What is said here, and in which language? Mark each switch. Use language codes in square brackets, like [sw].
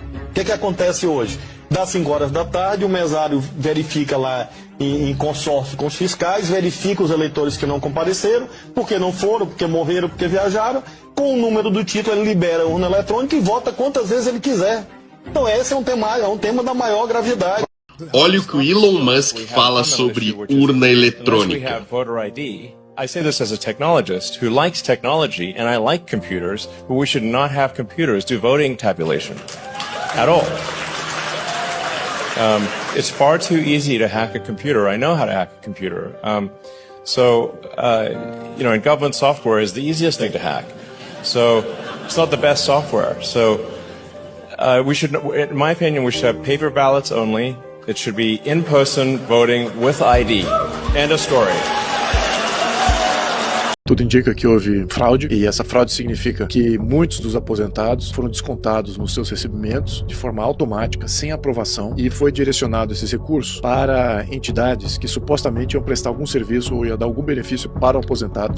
[pt] O que acontece hoje? Das 5 horas da tarde, o mesário verifica lá em consórcio com os fiscais, verifica os eleitores que não compareceram, porque não foram, porque morreram, porque viajaram. Com o número do título, ele libera a urna eletrônica e vota quantas vezes ele quiser. Então esse é um tema da maior gravidade. Olha o que o Elon Musk fala sobre urna eletrônica. [en] I say this as a technologist who likes technology, and I like computers, but we should not have computers do voting tabulation at all. It's far too easy to hack a computer. I know how to hack a computer. In government software is the easiest thing to hack. So it's not the best software. So we should, in my opinion, we should have paper ballots only. It should be in-person voting with ID. End of story. [pt] Tudo indica que houve fraude, e essa fraude significa que muitos dos aposentados foram descontados nos seus recebimentos de forma automática, sem aprovação, e foi direcionado esses recursos para entidades que supostamente iam prestar algum serviço ou ia dar algum benefício para o aposentado.